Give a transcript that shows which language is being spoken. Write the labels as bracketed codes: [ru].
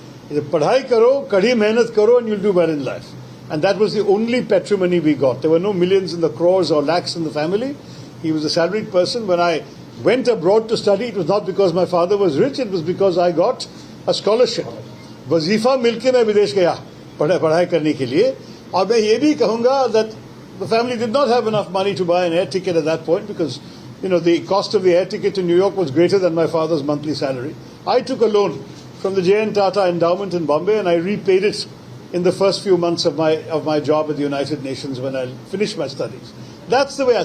[hi] Padhai karo, kadi mehnat karo, [en] and you'll do well in life. And that was the only patrimony we got. There were no millions in the crores or lakhs in the family. He was a salaried person. When I went abroad to study, it was not because my father was rich, it was because I got a scholarship. [hi] वजीफा मिलके मैं विदेश गया पढ़ाई करने के लिए. और मैं ये भी कहूँगा [en] that the family did not have enough money to buy an air ticket at that point because, you know, the cost of the air ticket to New York was greater than my father's monthly salary. I took a loan from the J.N. Tata Endowment in Bombay and I repaid it in the first few months of my job at the United Nations when I finished my studies. That's the way.